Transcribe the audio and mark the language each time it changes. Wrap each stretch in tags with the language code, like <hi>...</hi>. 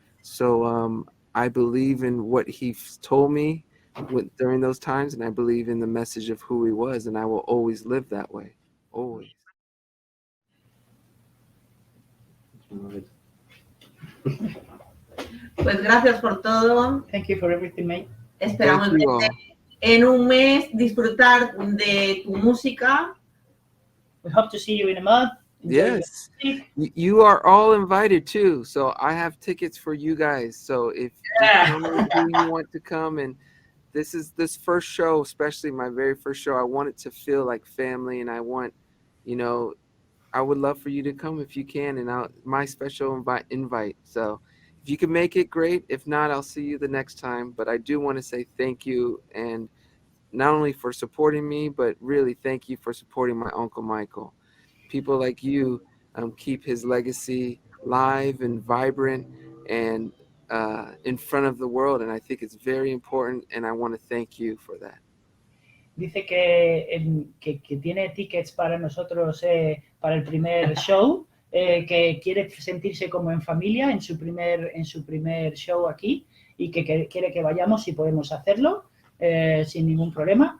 <en>So I believe in what he told me during those times, and I believe in the message of who he was, and I will always live that way. Always.</en> <es>Pues gracias por todo.</es> <en>Thank you for everything, mate.</en> <es>Esperamos</es> <en>Thank you all.</en> <es>en un mes disfrutar de tu música.</es> <en>We hope to see you in a month. Enjoy your Yes. music. You are all invited too. So I have tickets for you guys. So if you tell me who you want to come, and this first show, especially my very first show, I want it to feel like family, and I want, I would love for you to come if you can, and my special invite. So if you can make it, great. If not, I'll see you the next time. But I do want to say thank you, and not only for supporting me, but really thank you for supporting my Uncle Michael. People like you keep his legacy live and vibrant and in front of the world, and I think it's very important, and I want to thank you for that.</en> <es>Dice que tiene tickets para nosotros para el primer show, que quiere sentirse como en familia en su primer show aquí y que quiere que vayamos si podemos hacerlo sin ningún problema.</es>